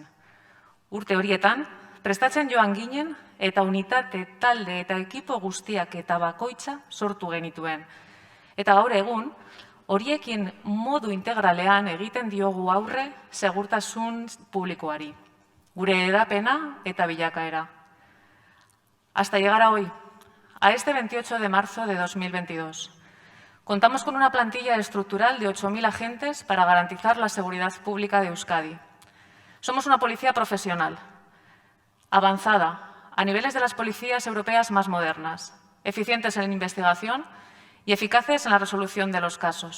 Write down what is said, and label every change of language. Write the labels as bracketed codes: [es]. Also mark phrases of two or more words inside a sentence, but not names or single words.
[eu] Urte horietan, prestatzen joan ginen eta unitate, talde eta ekipo guztiak eta bakoitza sortu genituen. Eta gaur egun, horiekin modu integralean egiten diogu aurre segurtasun publikoari. Gure hedapena eta bilakaera. [es] Hasta llegar a hoy, a este 28 de marzo de 2022. Contamos con una plantilla estructural de 8.000 agentes para garantizar la seguridad pública de Euskadi. Somos una policía profesional, avanzada, a niveles de las policías europeas más modernas, eficientes en investigación y eficaces en la resolución de los casos.